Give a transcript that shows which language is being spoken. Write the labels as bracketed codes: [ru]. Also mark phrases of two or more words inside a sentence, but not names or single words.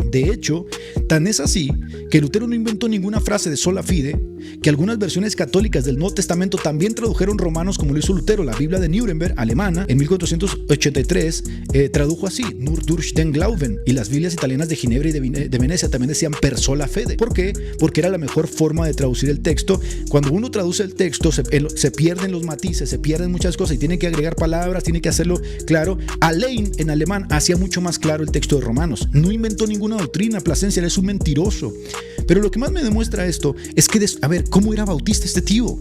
[es] De hecho, tan es así que Lutero no inventó ninguna frase de [la] sola fide, [es] que algunas versiones católicas del Nuevo Testamento también tradujeron Romanos como lo hizo Lutero. La Biblia de Nuremberg, alemana, en 1483 tradujo así, [de] nur durch den Glauben, [es] y las Biblias italianas de Ginebra y de Venecia también decían [la] per sola fide. [es] ¿Por qué? Porque era la mejor forma de traducir el texto. Cuando uno traduce el texto se pierden los matices, se pierden muchas cosas y tiene que agregar palabras, tiene que hacerlo claro. Allein en alemán hacía mucho más claro el texto de Romanos. No inventó ninguna doctrina, Plasencia, es un mentiroso. Pero lo que más me demuestra esto es que, a ver, ¿cómo era bautista este tío?